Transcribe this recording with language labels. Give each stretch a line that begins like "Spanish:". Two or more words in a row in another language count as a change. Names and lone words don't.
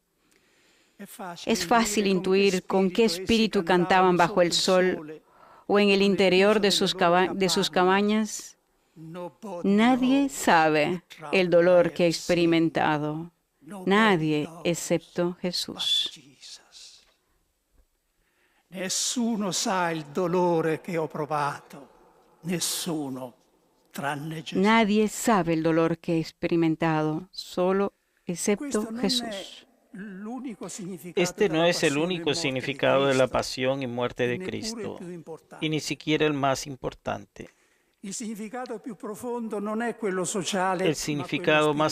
Spanish: Es fácil intuir con qué espíritu cantaban bajo el sol o en el interior de sus cabañas. Nadie sabe el dolor que he experimentado. Nadie excepto Jesús.
Italian: Nessuno sa il dolore che ho provato. Nessuno, tranne Gesù.
Spanish: Nadie sabe el dolor que he experimentado, solo excepto Jesús. Este no es el único significado de la pasión y muerte de Cristo, y ni siquiera el más importante. El significado más